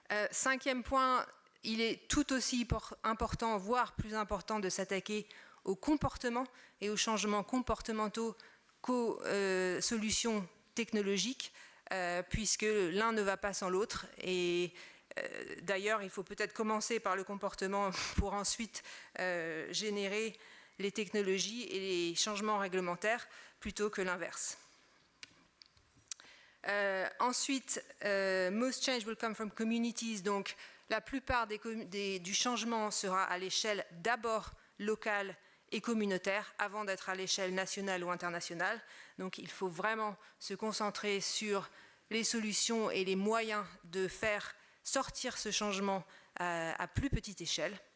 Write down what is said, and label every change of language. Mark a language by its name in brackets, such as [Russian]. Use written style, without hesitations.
[French] Cinquième point, il est tout aussi important, voire plus important, de s'attaquer aux comportements et aux changements comportementaux qu'aux solutions technologiques, puisque l'un ne va pas sans l'autre. Et d'ailleurs, il faut peut-être commencer par le comportement pour ensuite générer les technologies et les changements réglementaires plutôt que l'inverse. [English] Ensuite, most change will come from communities. [French] Donc, la plupart du changement sera à l'échelle d'abord locale et communautaire avant d'être à l'échelle nationale ou internationale. Donc, il faut vraiment se concentrer sur les solutions et les moyens de faire sortir ce changement à plus petite échelle.